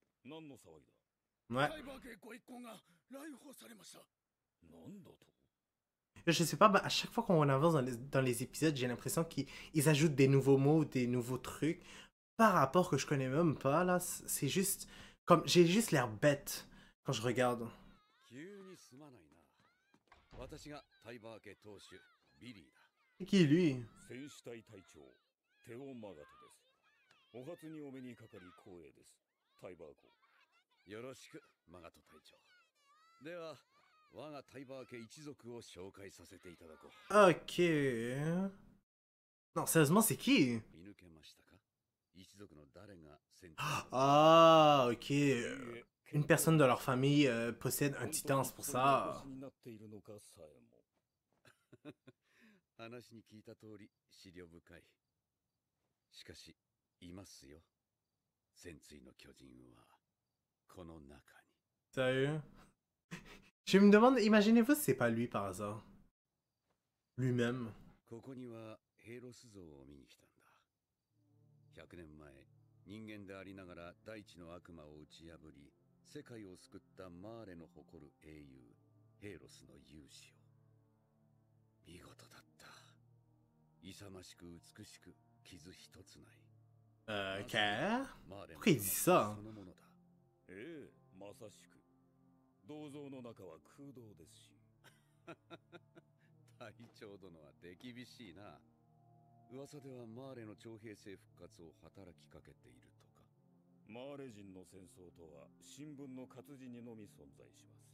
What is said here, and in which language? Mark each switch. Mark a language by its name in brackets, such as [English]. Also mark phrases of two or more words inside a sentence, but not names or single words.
[French] Je sais pas, à chaque fois qu'on avance dans les épisodes, j'ai l'impression qu'ils ajoutent des nouveaux mots, des nouveaux trucs. Par rapport que je connais même pas, là, c'est juste... Comme, j'ai juste l'air bête quand je regarde. C'est qui, lui? [Japanese] お初にお目にかかり光栄です。タイバー公。よろしく、マガト隊長。では、我がタイバー家一族を紹介させていただこう。 [French] Ok. Non, sérieusement, c'est qui? [Japanese] 見抜けましたか？一族の誰が戦闘。 [French] Ah, ok. Une personne de leur famille possède un titan, c'est pour ça. [Japanese] 話に聞いた通り、資料深い。しかし、いますよ。戦鎚の巨人はこの中に。 [French] Sérieux? Je me demande, imaginez-vous si c'est pas lui par hasard. Lui-même. [Japanese] ここにはヘイロス像を見に来たんだ。100年前、人間でありながら大地の悪魔を打ち破り、世界を救ったマーレの誇る英雄、ヘイロスの勇姿を。見事だった。勇ましく美しく、傷一つない。 [French] Ok. Pourquoi il dit ça? [Japanese] ええ、まさしく。銅像の中は空洞ですし。隊長殿は手厳しいな。噂ではマーレの徴兵制復活を働きかけているとか。マーレ人の戦争とは新聞の活字にのみ存在します。